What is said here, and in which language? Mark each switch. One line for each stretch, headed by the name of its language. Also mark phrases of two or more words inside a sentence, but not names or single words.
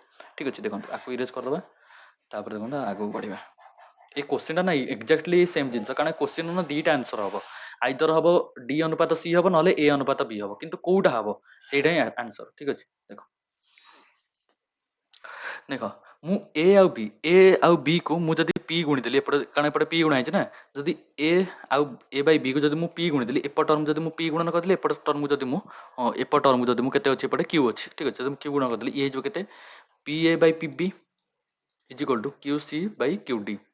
Odia: ଠିକ୍ ଅଛି, ଦେଖନ୍ତୁ ଆକୁ ଇରେଜ୍ କରିଦେବା, ତାପରେ ଦେଖନ୍ତୁ ଆଗକୁ ବଢ଼ିବା। এই କୋଶ୍ଚିନ୍ଟା ନା
English: exactly same
Odia: ଜିନିଷ, କାରଣ କୋଶ୍ଚିନ୍ ନା ଦୁଇଟା ଆନ୍ସର୍ ହେବ, ଆଇଦର ହେବ ଡି ଅନୁପାତ ସି ହେବ ନହେଲେ ଏ ଅନୁପାତ ବି ହେବ, କିନ୍ତୁ କୋଉଟା ହେବ ସେଇଟା ହିଁ ଆନ୍ସର୍। ଠିକ୍ ଅଛି, ଦେଖ ମୁଁ ଏ ଆଉ
Hindi: बी को
Odia: ମୁଁ ଯଦି p ଗୁଣିଦେଲି ଏପଟେ, କାରଣ ଏପଟେ p ଗୁଣା ହେଇଛି ନା, ଯଦି a ବାଇ b କୁ ଯଦି ମୁଁ p ଗୁଣିଦେଲି, ଏପଟ ଟର୍ମ ଯଦି ମୁଁ p ଗୁଣନ କରିଦେଲି, ଏପଟ ଟର୍ମ ଯଦି ମୁଁ କେତେ ଅଛି, ଏପଟେ q ଅଛି, ଠିକ ଅଛି, ଯଦି ମୁଁ q ଗୁଣ କରିଦେଲି, ଇଏ ହେଇଯିବ କେତେ, pa ବାଇ pb
English: is equal to
Odia: qc ବାଇ qd।